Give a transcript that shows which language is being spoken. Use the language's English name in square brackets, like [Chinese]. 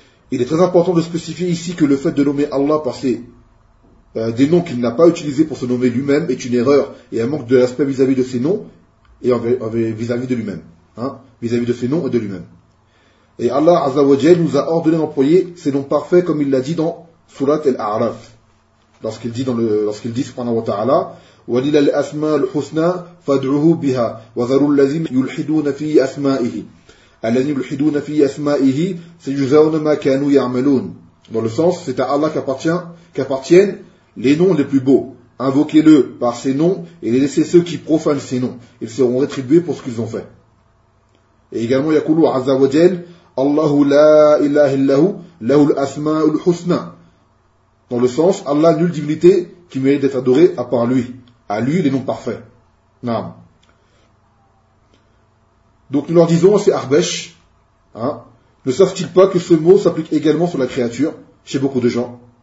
[French] Il est très important de spécifier ici que le fait de nommer Allah par des noms qu'il n'a pas utilisés pour se nommer lui-même est une erreur et un manque de respect vis-à-vis de ses noms et vis-à-vis de lui-même. Hein, vis-à-vis de ses noms et de lui-même. Et Allah Azza wa Jal nous a ordonné d'employer ses noms parfaits comme il l'a dit dans Surat al-A'raf. Lorsqu'il dit subhanahu wa ta'ala, [Arabic] وَلِلَى الْأَسْمَى الْحُسْنَى فَادْعُهُ بِهَا وَذَرُوا الَّذِينَ يُلْحِدُونَ فِي أَسْمَائِهِ الَّذِينَ يُلْحِدُونَ فِي أَسْمَائِهِ سَيُجْزَوْنَ مَا كَانُوا يَعْمَلُونَ. [French] Dans le sens, c'est à Allah qu'appartiennent les noms les plus beaux. Invoquez-le par ses noms et laissez ceux qui profanent ses noms. Ils seront rétribués pour ce qu'ils ont fait. Et également, [Arabic] يَقُولُوا عَزَّ وَجَلْ اللَّهُ لَا إِلَهِ اللَّهُ لَهُ الْأَسْمَاءُ الْحُسْنَى. [French] Dans le sens, Allah nulle divinité qui mérite d'être adoré à part lui. À lui, les noms parfaits. Naam. Donc nous leur disons, c'est Ahbesh, hein, ne savent-ils pas que ce mot s'applique également sur la créature, chez beaucoup de gens?